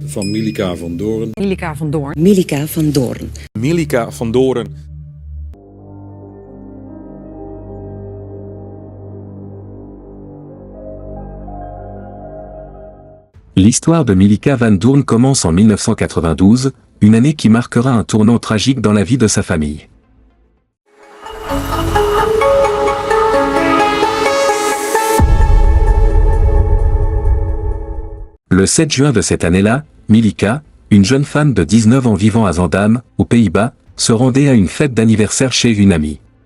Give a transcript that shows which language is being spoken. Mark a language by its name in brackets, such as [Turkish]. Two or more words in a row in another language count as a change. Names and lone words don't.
[French] Van Milica van Doorn. Milica van Doorn. Milica van Doorn. Milica van Doorn. L'histoire de Milica van Doorn commence en 1992, une année qui marquera un tournant tragique dans la vie de sa famille. Le 7 juin de cette année-là, Milica, une jeune femme de 19 ans vivant à Zaandam, aux Pays-Bas, se rendait à une fête d'anniversaire chez une amie.